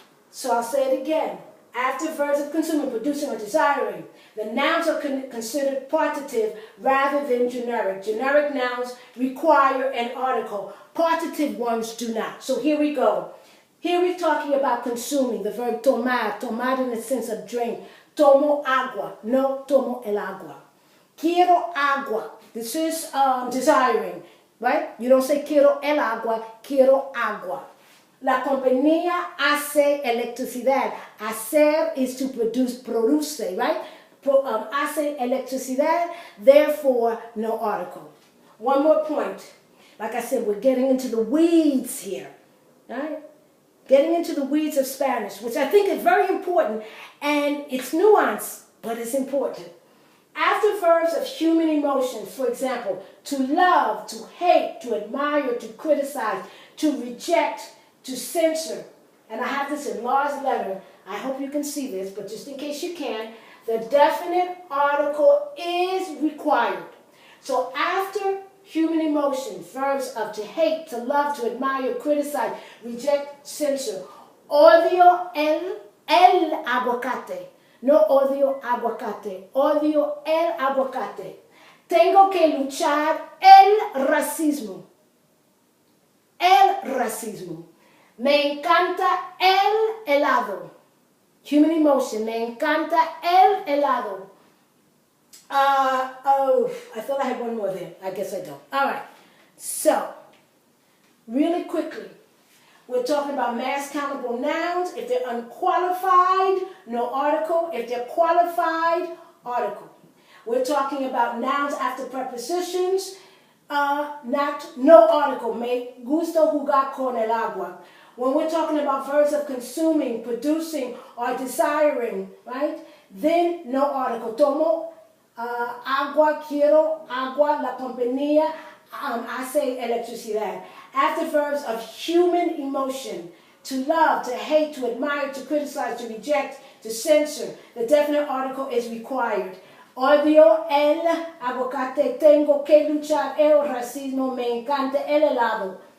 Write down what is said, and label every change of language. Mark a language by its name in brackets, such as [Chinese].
[English] So I'll say it again. After verbs of consuming, producing, or desiring, the nouns are considered partitive rather than generic. Generic nouns require an article. Partitive ones do not. So here we go. Here we're talking about consuming, the verb tomar, tomar in the sense of drink. [Spanish] Tomo agua, no tomo el agua. Quiero agua, [English] this is desiring, right? You don't say [Spanish] quiero el agua, quiero agua. La compañía hace electricidad. [English] Hacer is to produce, right? [Spanish] Hace electricidad, [English] therefore no article. One more point. Like I said, we're getting into the weeds here, right? Getting into the weeds of Spanish, which I think is very important, and it's nuanced, but it's important. After verbs of human emotion, for example, to love, to hate, to admire, to criticize, to reject, to censor, and I have this in large letter. I hope you can see this, but just in case you can, the definite article is required. So after human emotion, verbs of to hate, to love, to admire, criticize, reject, censor, [Spanish] odio el aguacate. No odio aguacate, odio el aguacate. Tengo que luchar el racismo. El racismo. Me encanta el helado. [English] Human emotion. [Spanish] Me encanta el helado. [English] I thought I had one more there. I guess I don't. All right. So, really quickly, we're talking about mass countable nouns. If they're unqualified, no article. If they're qualified, article. We're talking about nouns after prepositions. No article. [Spanish] Me gusta jugar con el agua. [English] When we're talking about verbs of consuming, producing, or desiring, right? Then no article. Tomo [Spanish] Agua, quiero, agua, la compañía, [English] I say [Spanish] electricidad. [English] Adverbs of human emotion. To love, to hate, to admire, to criticize, to reject, to censor. The definite article is required. [Spanish] Odio el aguacate, tengo que luchar el racismo, me encanta el helado.